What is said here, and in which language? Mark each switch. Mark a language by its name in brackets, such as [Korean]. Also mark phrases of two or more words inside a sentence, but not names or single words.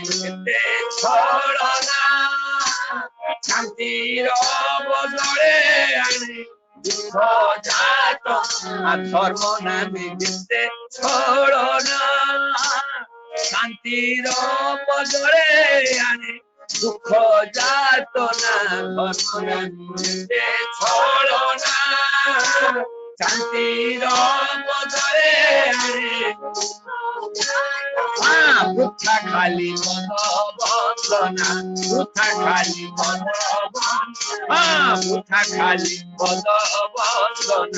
[Odia] ଯେତେ ଛଳନା ଶାନ୍ତିର ବଦଳେ ଆଣେ ଦୁଃଖ ଯାତନା ଧର୍ମ ନାମେ ଯେତେ ଛଳନା ଶାନ୍ତିର ବଦଳେ ଆଣେ [Bangla] দুঃখ যাতনা ধর্ম নামে ছলনা শান্তির বদলে বৃথা খালি মন বন্দনা বৃথা খালি মন বৃথা খালি পদ বন্দনা